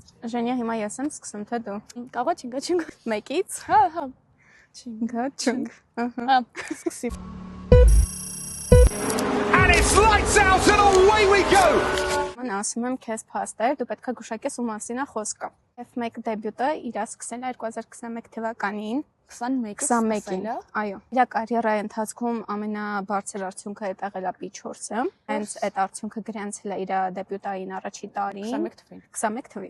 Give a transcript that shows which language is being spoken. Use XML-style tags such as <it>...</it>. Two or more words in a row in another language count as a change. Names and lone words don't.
<hy>Ժենյա, հիմա ես եմ սկսում, թե դու։ Կաղա չինգա չինգ։ Մեկից։ Հա։ Չինգա չինգ։ Հա, սկսի։</hy> <en>And it's lights out and away we go.</en> <hy>Ման ասում եմ քեզ փաստեր, դու պետք է գուշակես ու մասինա խոսքը։ F1 դեբյուտը իր սկսել է 2021 թվականին 21-ին, այո։ Իր կարիերայի ընթացքում ամենաբարձր արդյունքը է եղել է P4-ը, հենց այդ արդյունքը գրանցել է իր դեբյուտային առաջի տարին 21 թվին։</hy>